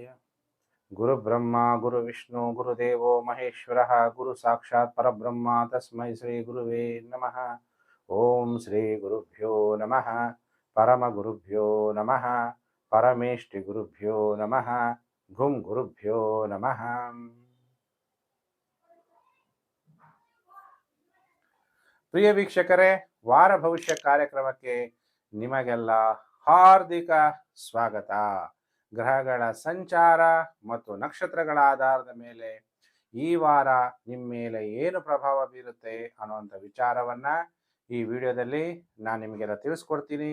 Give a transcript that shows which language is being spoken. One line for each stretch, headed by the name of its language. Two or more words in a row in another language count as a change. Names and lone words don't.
Sanskrit: ಗುರು ಬ್ರಹ್ಮ ಗುರು ವಿಷ್ಣು ಗುರುದೇವೋ ಮಹೇಶ್ವರ ಗುರು ಸಾಕ್ಷಾತ್ ಪರಬ್ರಹ್ಮ ತಸ್ಮೈ ಶ್ರೀ ಗುರುವೇ ನಮಃ. ಓಂ ಶ್ರೀ ಗುರುಭ್ಯೋ ನಮಃ. ಪರಮ ಗುರುಭ್ಯೋ ನಮಃ. ಪರಮೇಷ್ಠಿ ಗುರುಭ್ಯೋ ನಮಃ. ಗುಂ ಗುರುಭ್ಯೋ ನಮಃ.
Kannada: ಪ್ರಿಯ ವೀಕ್ಷಕರೇ, ವಾರ ಭವಿಷ್ಯ ಕಾರ್ಯಕ್ರಮಕ್ಕೆ ನಿಮಗೆಲ್ಲ ಹಾರ್ದಿಕ ಸ್ವಾಗತ. ಗ್ರಹಗಳ ಸಂಚಾರ ಮತ್ತು ನಕ್ಷತ್ರಗಳ ಆಧಾರದ ಮೇಲೆ ಈ ವಾರ ನಿಮ್ಮ ಮೇಲೆ ಏನು ಪ್ರಭಾವ ಬೀರುತ್ತೆ ಅನ್ನುವಂಥ ವಿಚಾರವನ್ನ ಈ ವಿಡಿಯೋದಲ್ಲಿ ನಾನು ನಿಮಗೆಲ್ಲ ತಿಳಿಸ್ಕೊಡ್ತೀನಿ.